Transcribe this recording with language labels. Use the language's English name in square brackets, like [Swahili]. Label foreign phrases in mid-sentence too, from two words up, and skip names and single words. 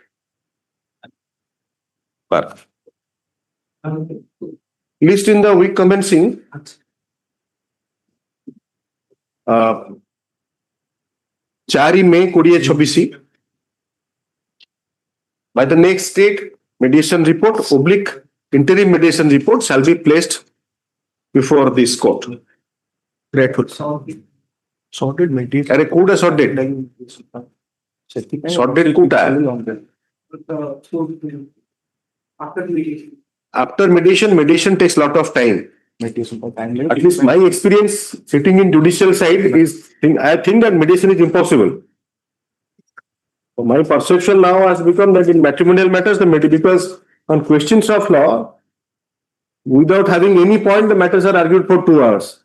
[English] List in the week commencing 4 May 2026 by the next date, mediation report / interim mediation report shall be placed before this court. Grateful. Sorted mediation. [Hindi] अरे कूड़ा [English] short date. Short date [Hindi] कूड़ा है. [English] After mediation takes lot of time. At least my experience sitting in judicial side is, I think that mediation is impossible. So my perception now has become that in matrimonial matters, because on questions of law, without having any point, the matters are argued for 2 hours.